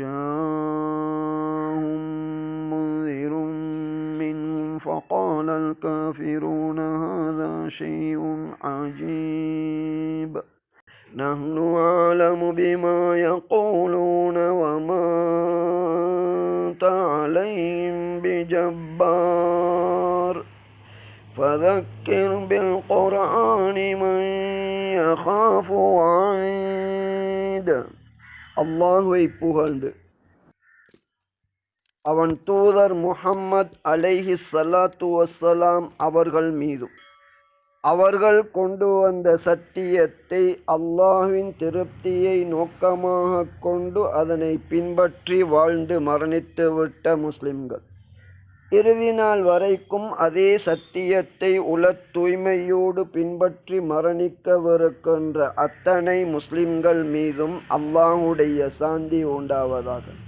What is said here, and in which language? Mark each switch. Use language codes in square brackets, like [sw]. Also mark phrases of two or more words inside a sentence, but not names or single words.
[ar] جاءهم منذر منهم فقال الكافرون هذا شيء عجيب نحن أعلم بما يقولون وما أنت عليهم بجبار فذكر بالقرآن من يخاف وعيد. [ta] அல்லாஹ்வை புகழ்ந்து அவன் தூதர் முஹம்மத் [ar] عليه الصلاة والسلام [ta] அவர்கள் மீதும் அவர்கள் கொண்டு வந்த சத்தியத்தை அல்லாஹ்வின் திருப்தியை நோக்கமாக கொண்டு அதனை பின்பற்றி வாழ்ந்து மரணித்துவிட்ட முஸ்லிம்கள் இறுதி நாள் வரைக்கும் அதே சத்தியத்தை உளத் தூய்மையோடு பின்பற்றி மரணிக்கவிருக்கின்ற அத்தனை முஸ்லிம்கள் மீதும் அல்லாஹ்வுடைய சாந்தி உண்டாவதாக.